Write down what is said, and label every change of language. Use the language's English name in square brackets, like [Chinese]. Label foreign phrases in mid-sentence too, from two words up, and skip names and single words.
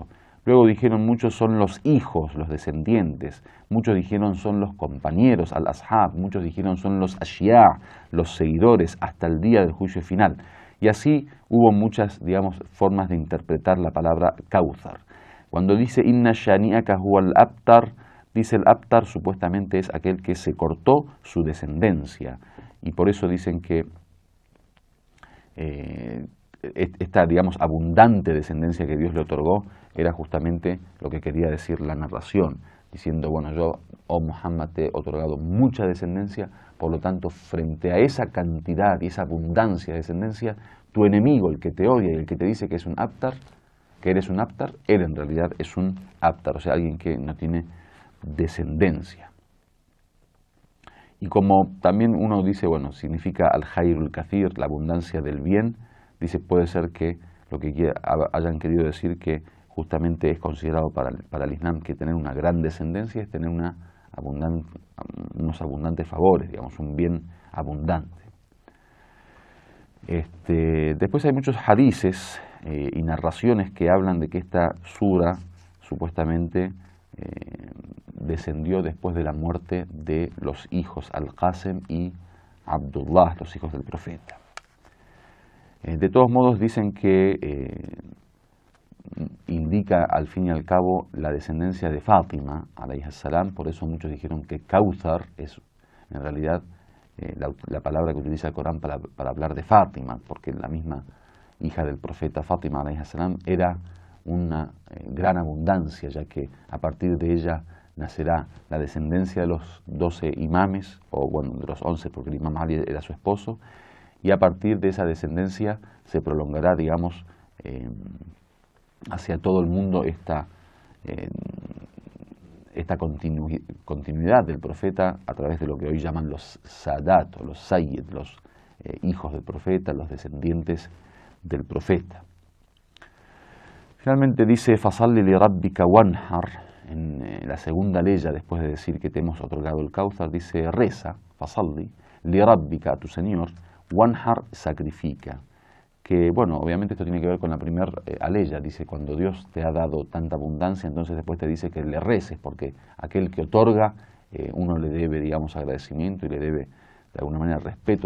[Spanish] Luego dijeron muchos son los hijos, los descendientes. Muchos dijeron son los compañeros, al-ashab. Muchos dijeron son los ashia, los seguidores, hasta el día del juicio final. Y así hubo muchas, digamos, formas de interpretar la palabra Kauthar. Cuando dice [Arabic] إن شانئك هو الأبتر, [Spanish] dice el abtar supuestamente es aquel que se cortó su descendencia. Y por eso dicen que esta, digamos, abundante descendencia que Dios le otorgó era justamente lo que quería decir la narración, diciendo, bueno, yo, oh Muhammad, te he otorgado mucha descendencia, por lo tanto, frente a esa cantidad y esa abundancia de descendencia, tu enemigo, el que te odia y el que te dice que es un abtar, que eres un abtar, él en realidad es un abtar, o sea, alguien que no tiene descendencia. Y como también uno dice, bueno, significa [Arabic] الخير الكثير, [Spanish] la abundancia del bien, dice, puede ser que lo que hayan querido decir que justamente es considerado para el Islam que tener una gran descendencia es tener unos abundantes favores, digamos, un bien abundante. Después hay muchos hadices y narraciones que hablan de que esta sura supuestamente descendió después de la muerte de los hijos Al-Qasem y Abdullah, los hijos del profeta. De todos modos dicen que indica al fin y al cabo la descendencia de Fátima, [Arabic] عليه السلام, [Spanish] por eso muchos dijeron que Kauthar es en realidad la palabra que utiliza el Corán para hablar de Fátima, porque la misma hija del profeta Fátima, [Arabic] عليه السلام, [Spanish] era una gran abundancia, ya que a partir de ella nacerá la descendencia de los 12 imames, o bueno, de los 11, porque el imam Ali era su esposo, y a partir de esa descendencia se prolongará, digamos, hacia todo el mundo esta continuidad del profeta a través de lo que hoy llaman los Sadat, o los Sayyid, los hijos del profeta, los descendientes del profeta. Finalmente dice, [Arabic] فصل لربك وانحر, [Spanish] en la segunda leya, después de decir que te hemos otorgado el Kauthar, dice, reza, [Arabic] فصل لربك, [Spanish] a tu Señor, wanhar, sacrifica. Que, bueno, obviamente esto tiene que ver con la primera aleya, dice, cuando Dios te ha dado tanta abundancia, entonces después te dice que le reces, porque aquel que otorga, uno le debe, digamos, agradecimiento y le debe, de alguna manera, respeto.